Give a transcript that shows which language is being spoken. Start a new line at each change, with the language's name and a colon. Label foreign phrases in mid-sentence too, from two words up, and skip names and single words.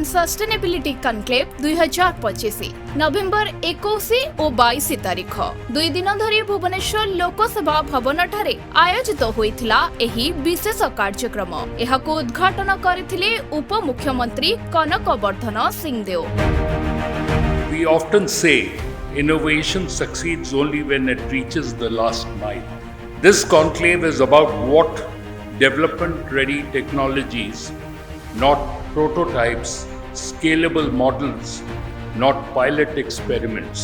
Odia: सस्टेनेबिलिटी कनक्लेव 2025 ନଭେମ୍ବର 21 ଆଉ 22 ତାରିଖ 2 ଦିନ ଧରି ଭୁବନେଶ୍ୱର ଲୋକସେବା ଭବନଠାରେ ଆୟୋଜିତ ହୋଇଥିଲା ଏହି ବିଶେଷ କାର୍ଯ୍ୟକ୍ରମ। ଏହାକୁ ଉଦ୍ଘାଟନ କରିଥିଲେ ଉପମୁଖ୍ୟମନ୍ତ୍ରୀ କନକବର୍ଦ୍ଧନ ସିଂହଦେଓ।
English: We often say innovation succeeds only when it reaches the last mile. This conclave is about what development-ready technologies, not prototypes, scalable models, not pilot experiments.